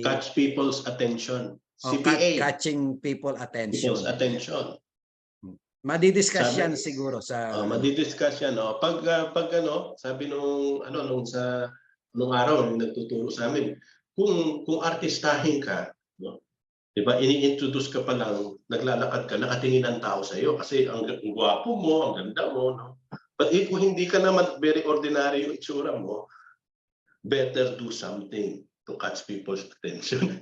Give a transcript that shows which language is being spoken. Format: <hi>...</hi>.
<en>Catch people's attention. CPA. Catching people's attention.</en> <tl>Madidiscuss yan siguro sa madidiscuss yan. Pag sabi nung araw nung nagtuturo sa amin, kung artistahin ka, diba, ini-introduce ka pa lang, naglalakad ka, nakatingin ang tao sa iyo kasi ang gwapo mo, ang ganda mo, no?</tl> <en>But</en> <tl>kung hindi ka naman</tl> <en>very ordinary</en> <tl>yung itsura mo,</tl> <en>better do something to catch people's attention.</en>